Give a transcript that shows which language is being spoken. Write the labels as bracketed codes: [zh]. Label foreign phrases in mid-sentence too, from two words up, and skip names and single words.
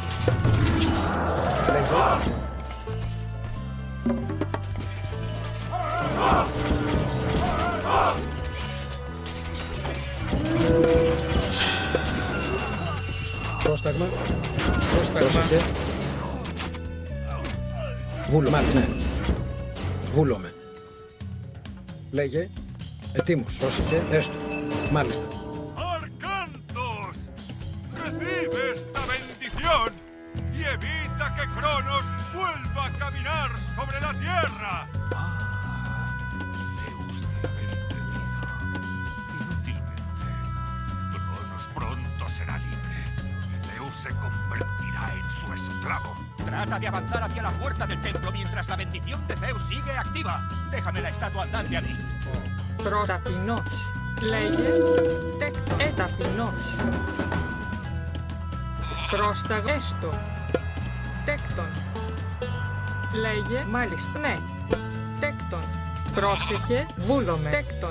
[el] Λέγε. Πρόσταγμα. Πρόσταγμα. Πρόσεχε. Βούλομαι. Ναι. Βούλομαι. Λέγε. Ετοίμος. Πρόσεχε. Έστω. Μάλιστα. [es] ¡Arcantos! ¡Recibe esta bendición y evita que Cronos vuelva a caminar sobre la tierra! Zeus te ha bendecido. Inútilmente. Cronos pronto será libre y Zeus se convertirá en su esclavo. Trata de avanzar hacia la puerta del templo mientras la bendición de Zeus sigue activa. Déjame la estatua andante a mí. [el] Ταπεινός. Λέγε. Ταπεινός. Πρόσταγμα. Έστω. Τέκτον. Λέγε. Μάλιστα. Ναι. Τέκτον. Πρόσεχε. Βούλομαι. Τέκτον.